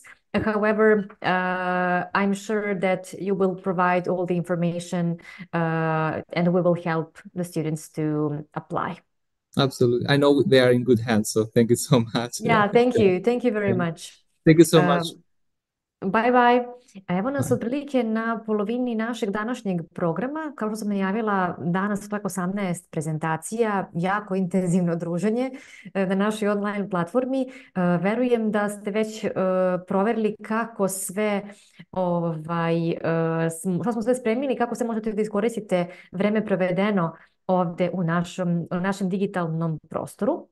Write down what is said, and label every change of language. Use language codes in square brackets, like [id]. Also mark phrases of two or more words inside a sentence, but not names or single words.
[en] However, I'm sure that you will provide all the information and we will help the students to apply. Absolutely. I know they are in good hands, so thank you so much. Yeah, thank you. Thank you very much. Thank you so much. Bye bye. [sr] Evo nas otprilike na polovini našeg današnjeg programa. Kao što sam najavila, danas čak 18 prezentacija, jako intenzivno druženje na našoj online platformi. Verujem da ste već proverili kako sve šta smo sve spremili, kako se možete da iskoristite vreme provedeno ovde u našem digitalnom prostoru.